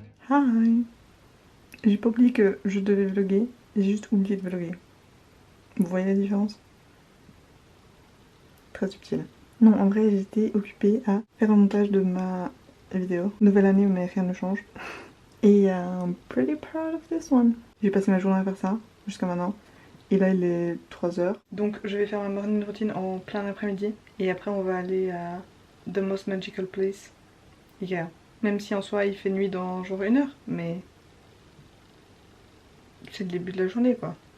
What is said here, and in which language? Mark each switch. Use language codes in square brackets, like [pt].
[en] Hi. [fr] J'ai pas oublié que je devais vlogger. J'ai juste oublié de vlogger. Vous voyez la différence? Très subtil. Non, en vrai, j'étais occupée à faire un montage de ma vidéo. Nouvelle année, mais rien ne change. [en] Et I'm pretty proud of this one. [fr] J'ai passé ma journée à faire ça, jusqu'à maintenant. Et là, il est 3h. Donc, je vais faire ma morning routine en plein après-midi. Et après, on va aller à The Most Magical Place. Yeah. Même si en soi, il fait nuit dans genre 1 heure. Mais c'est le début de la journée, quoi.